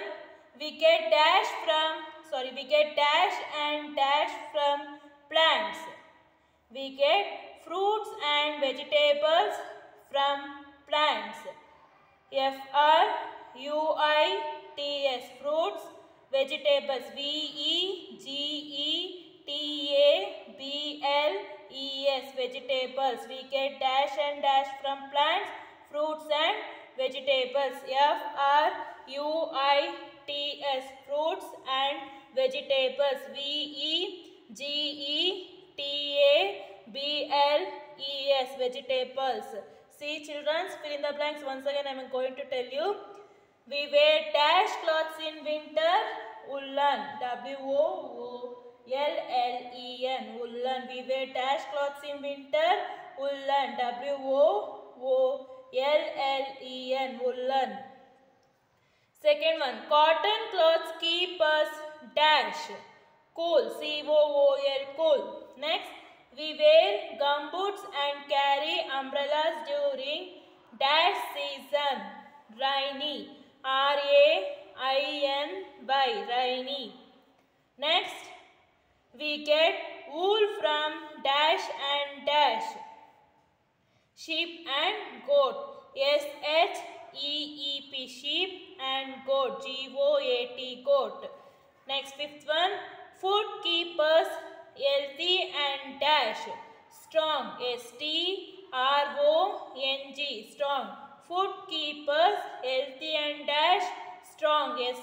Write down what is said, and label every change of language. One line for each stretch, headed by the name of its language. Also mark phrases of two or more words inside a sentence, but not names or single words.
English: We get dash and dash from plants. We get fruits and vegetables from plants. F-R-U-I-T-S, fruits, vegetables. V-E-G-E-T-A-B-L-E-S, vegetables. We get dash and dash from plants, fruits and vegetables. F-R-U-I-T-S, fruits and vegetables. V-E-G-E-T-A-B-L-E-S, vegetables. See, children, fill in the blanks. Once again, I am going to tell you. We wear dash clothes in winter. Woolen. W-O-O-L-L-E-N. Woolen. We wear dash clothes in winter. Woolen. W-O-O-L-L-E-N. Woolen. Second one. Cotton clothes keep us dash cool. C-O-O-L, cool. Next, we wear gumboots and carry umbrellas during dash season. Rainy. R-A-I-N-Y. Rainy. Next, we get wool from dash and dash, sheep and goat. S-H-E-E-P, sheep and goat. G-O-A-T, goat. Next, fifth one. Food keep us healthy and dash strong. S-T-R-O-N-G, strong. Food keep us healthy and dash strong.